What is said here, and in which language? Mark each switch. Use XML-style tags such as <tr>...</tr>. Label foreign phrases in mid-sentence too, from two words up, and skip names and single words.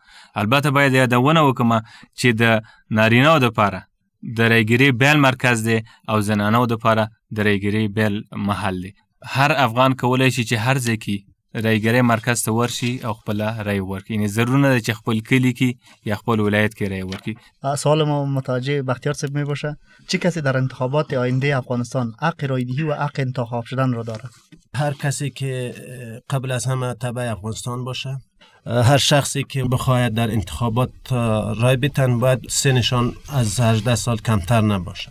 <ps>البته باید یادونه وکړم چې د نارینه‌و دپاره د رایګیري بیل مرکز دی او زنانو دپاره د رایګیري بیل محل دی. هر افغان کولی شي چې هر ځای کې رایګیري مرکز ته ورشي او خپله رای ورکړي. یعنې ضرور نه ده چې خپل کلی کې یا خپل ولایت کې رای ورکړي.</ps> <fa>سوال ما متوجه بختیار صاحب می باشه، چه کسی در انتخابات آینده افغانستان حق رایدهی و حق انتخاب شدن را دارد؟ هر کسی که قبل از همه تبع افغانستان باشه، هر شخصی که بخواهد در انتخابات رای بتن باید سنشان از 18 سال کمتر نباشه.</fa>